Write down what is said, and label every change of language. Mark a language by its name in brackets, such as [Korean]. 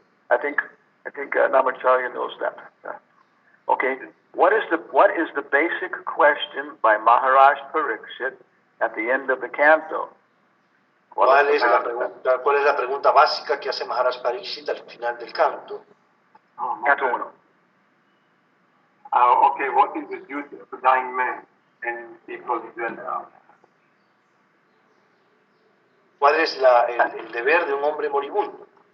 [English] I think Namacharya knows that. Yeah. Okay. What is the basic question by Maharaj Pariksit at the end of the canto? [Spanish] ¿Cuál es la pregunta básica que hace Maharaj Pariksit al final del canto? [English] Canto 1. Okay, what is the duty of a dying man and people in general? [Spanish] ¿Cuál es el deber de un hombre moribundo?